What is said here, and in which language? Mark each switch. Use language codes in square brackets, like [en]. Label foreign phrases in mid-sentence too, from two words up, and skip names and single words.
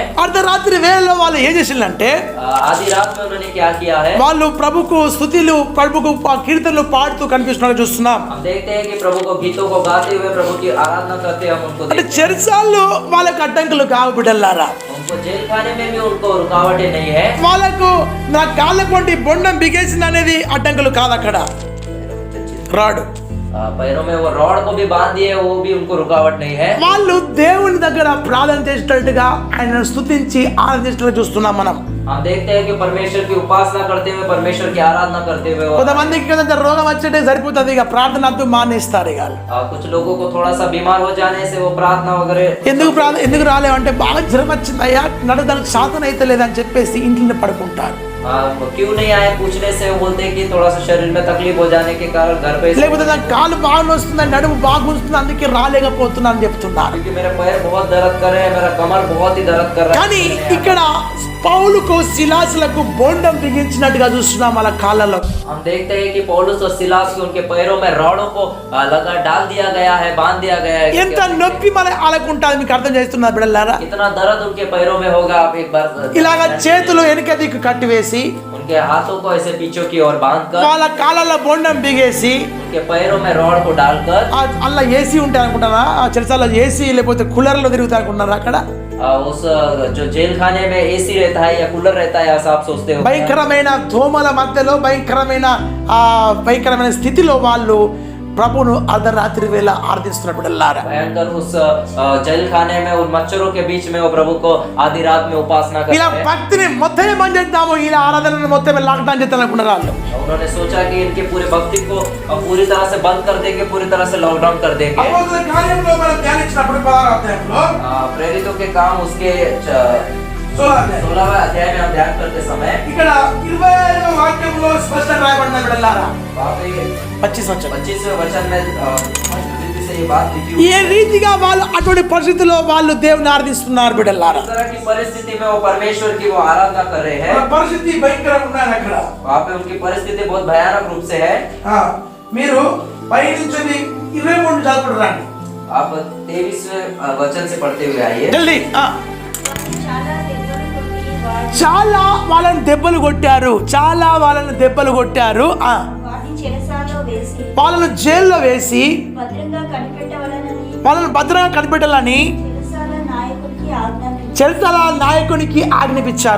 [te] అర్ధరాత్రి వేళలో వాళ్ళు ఏం చేసిందంటే [hi] आधी रात में उन्होंने क्या किया है? [te] వాళ్ళు ప్రభుకు స్తుతులు ప్రభుకు కీర్తనలు పాడుతూ కనిపిస్తున్నట్టు చూస్తున్నాం. [hi] हम देखते हैं कि प्रभु को गीतों को गाते हुए प्रभु की आराधना करते हम उनको [te] అంటే [hi] देखते हैं। [te] చెరసాల్లో వాళ్ళకి అడ్డంకులు కావు బిడ్డలారా. [hi] उनको जेल खाने में भी उनको रुकावटें नहीं है। [te] వాళ్ళకు నా కాళ్ళకు వంటి బొండం బిగేసింది అనేది అడ్డంకులు కాదు. అక్కడ రాడు [hi] पैरों में वो रॉड को भी बांध दिए, वो भी उनको रुकावट नहीं है। [te] వాళ్ళు దేవుని దగ్గర ప్రార్థన చేసేటట్టుగా ఆయనను స్తుతించి ఆరాధించేటట్టు చూస్తున్నాం మనం. [hi] हम देखते हैं कि परमेश्वर की उपासना करते हुए परमेश्वर की आराधना करते हुए [te] కొంతమందికి కదా రోగం వచ్చేటే సరిపోతుంది, ఇక ప్రార్థన అంతా మానేస్తారు. ఇక [hi] कुछ लोगों को थोड़ा सा बीमार हो जाने से वो प्रार्थना वगैरह [te] ఎందుకు రాలేమంటే బాగా జ్వరం వచ్చింది అయ్యా నడవడానికి శాతం అయితే లేదని చెప్పేసి ఇంట్లో పడుకుంటారు. [hi] क्यों नहीं आए पूछने से वो बोलते हैं कि थोड़ा सा शरीर में तकलीफ हो जाने के कारण घर पे, [te] లేకపోతే నాకు కాలు బాగా వస్తుంది, నడుము బాగా వస్తుంది, అందుకే రాలేకపోతున్నా అని చెప్తున్నారు. [hi] क्योंकि मेरे पैर बहुत दर्द कर रहे हैं, मेरा कमर बहुत ही दर्द कर रहा [te] కానీ [hi] है। [te] ఇక్కడ పౌలుకు సిలాసులకు బోండం బిగించినట్టుగా చూస్తున్నాం వాళ్ళ కాళ్ళలో. [hi] हम देखते हैं कि पौलुस और सिलास के उनके पैरों में रॉडों को लगा डाल दिया गया है, बांध दिया गया है। [te] ఎంత నొప్పి మన వాళ్ళకుంటుంది మీకు అర్థం చేస్తున్నారు బిడ్డలారా. [hi] कितना दर्द उनके पैरों में होगा आप एक बार [te] ఇలాగ చేతులు వెనుక దిక్కు కట్టివేసి [hi] उनके हाथों को ऐसे पीछे की ओर बांधकर [te] వాళ్ళ కాళ్ళలో బోండం బిగేసి [hi] उनके पैरों में रॉड को डालकर [te] అలా ఏసీ ఉంటాయి అనుకుంటారా, ఆ చెరసాల ఏసీ లేకపోతే కూలర్లో తిరుగుతారు అనుకుంటున్నారా. అక్కడ [hi] उस जो जेल खाने में एसी रहता है या कूलर रहता है ऐसा आप सोचते हो? [te] భయంకరమైన దోమల మధ్యలో భయంకరమైన స్థితిలో వాళ్ళు ప్రభును అర్ధరాత్రి వేళ ఆరాధిస్తున్న బిడ్డలారా. [hi] भयंकर उस जेल खाने में उन मच्छरों के बीच में वो प्रभु को आधी रात में उपासना करते [te] ఇలా [hi] हैं। [te] భక్తిని మొత్తమే బంద్ చేద్దాము, ఇలా ఆరాధనను మొత్తమే లాక్డౌన్ చేద్దాం అనుకున్నారు వాళ్ళు. [hi] उन्होंने सोचा कि इनके पूरे भक्ति को पूरी तरह से बंद कर देंगे, पूरी तरह से लॉकडाउन कर देंगे। [te] అపోస్తలుల కార్యములో మనం ధ్యానించినప్పుడు 16వ అధ్యాయంలో [hi] प्रेरितों के काम उसके 16वें अध्याय में हम ध्यान करते समय [te] ఇక్కడ 25వ వాక్యంలో స్పష్టంగా రాయబడిన బిడ్డలారా, [hi] वहाँ पे 25वें वचन में स्पष्ट रीति से ये बात लिखी हुई [te] ఏ రీతిగా వాళ్ళు అటువంటి పరిస్థితుల్లో వాళ్ళు దేవుని ఆరాధిస్తున్నారు బిడ్డలారా. [hi] इस तरह की परिस्थिति में वो परमेश्वर की वो आराधना कर रहे हैं। [te] పరిస్థితి భయంకరంగా ఉన్నది అక్కడ. [hi] वहाँ पे उनकी परिस्थिति बहुत भयानक रूप से है। [te] మీరు పై నుంచి 23 చదువుకుంటూ రండి. [hi] आप 23वें वचन से पढ़ते हुए आइए। [te] జల్దీ. చాలా దెబ్బలు కొట్టి చాలా వాళ్ళని దెబ్బలు కొట్టారు. వాటిని చెరసాలలో వేసి వాళ్ళను జైల్లో వేసి భద్రంగా కనిపెట్టాలని చెరసాల నాయకునికి ఆజ్ఞాపించారు.